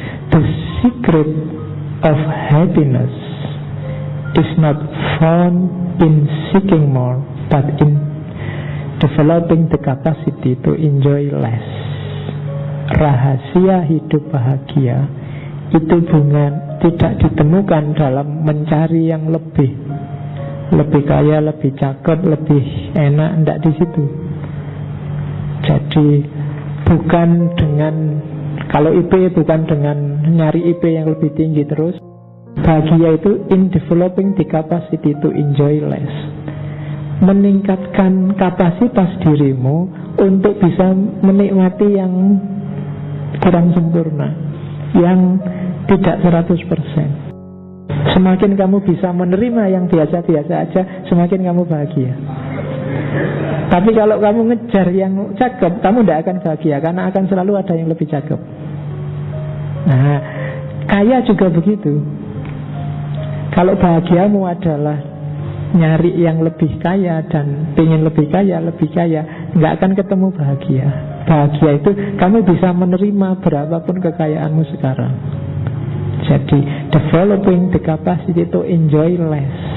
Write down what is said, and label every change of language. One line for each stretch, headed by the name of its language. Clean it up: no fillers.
English: The secret of happiness is not found in seeking more, but in developing the capacity to enjoy less.
Indonesian: Rahasia hidup bahagia itu tidak ditemukan dalam mencari yang lebih kaya, lebih cakep, lebih enak, tidak di situ. Jadi bukan dengan, kalau IP bukan dengan nyari IP yang lebih tinggi terus. Bahagia itu
English: in developing the capacity to enjoy less.
Indonesian: Meningkatkan kapasitas dirimu untuk bisa menikmati yang kurang sempurna, yang tidak 100%. Semakin kamu bisa menerima yang biasa-biasa aja, semakin kamu bahagia. Tapi kalau kamu ngejar yang cakep, kamu tidak akan bahagia, karena akan selalu ada yang lebih cakep. Nah, kaya juga begitu. Kalau bahagiamu adalah nyari yang lebih kaya dan pengen lebih kaya, nggak akan ketemu bahagia. Bahagia itu kamu bisa menerima berapapun kekayaanmu sekarang. Jadi
English: developing the capacity to enjoy less.